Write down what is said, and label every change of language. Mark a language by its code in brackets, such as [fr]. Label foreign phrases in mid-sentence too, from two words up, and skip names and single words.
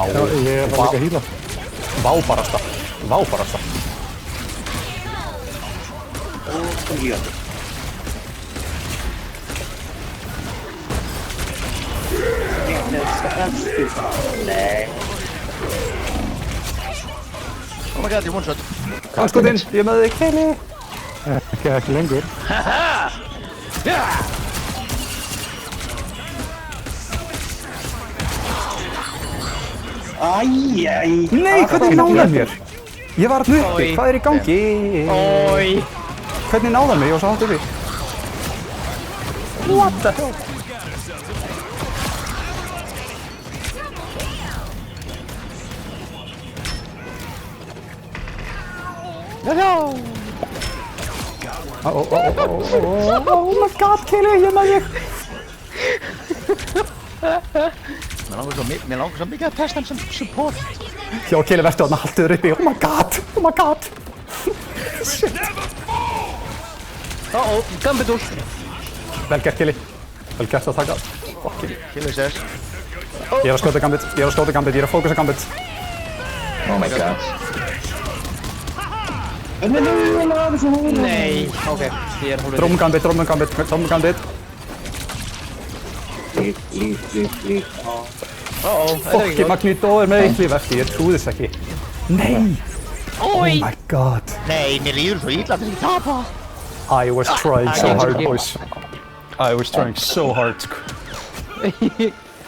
[is] Ég var líka að hýla. Vábarasta. Nei. [en] Oh my god, ég one shot. [is] Kannskotinn, ég er með þig, Kili. Ekki lengur. Nei, hvernig náði hann mér? Ég var alltaf uppi, hvað er í gangi? Ói. Hvernig náði hann mér? Ég var svo hátt uppi. [en] What the hell? Oh my god, [is] Kili, ég er með þig. Mér langar svo mikið að testa hann sem support. Já, Kili, verstu þarna, haltu þér uppi. [en] Oh my god. [is] Gambit úr. Vel gert, Kili. Vel gert að taka. Fucking. Killir sér. Ég er að skjóta Gambit, ég er að skjóta Gambit, ég er að fókusa Gambit. [en] Oh my god. [is] Nei, ok. Ég er hólfið. Drum Gambit, drum Gambit, drum Gambit. Líf. Fucking Magneto er með eitt líf eftir, ég trúi þess ekki. Nei! [en] Oh my god. [is] Nei, mér líður svo illa til að tapa. [en] I was trying so hard, boys. I was trying so hard.